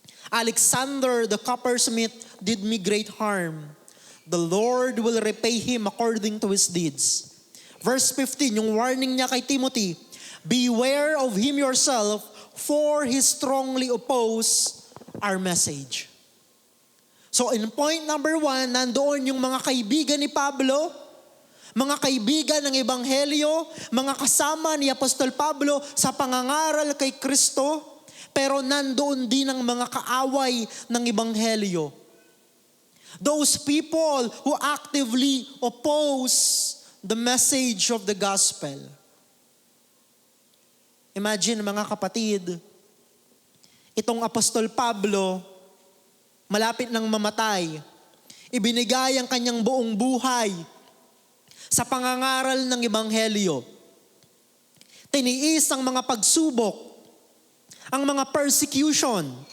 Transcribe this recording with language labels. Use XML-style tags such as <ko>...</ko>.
<en>"Alexander the coppersmith did me great harm. The Lord will repay him according to his deeds." Verse 15,</en> <tl>yung warning niya kay</tl> <en>Timothy, "Beware of him yourself, for he strongly opposed our message." So in point number 1,</en> <tl>nandoon yung mga kaibigan ni Pablo, mga kaibigan ng Ebanghelyo, mga kasama ni Apostol Pablo sa pangangaral kay Kristo, pero nandoon din ang mga kaaway ng Ebanghelyo.</tl> <en>Those people who actively oppose the message of the gospel.</en> <tl>Imagine mga kapatid, itong Apostol Pablo, malapit nang mamatay, ibinigay ang kanyang buong buhay sa pangangaral ng Ebanghelyo. Tiniis ang mga pagsubok, ang mga persecution.</tl>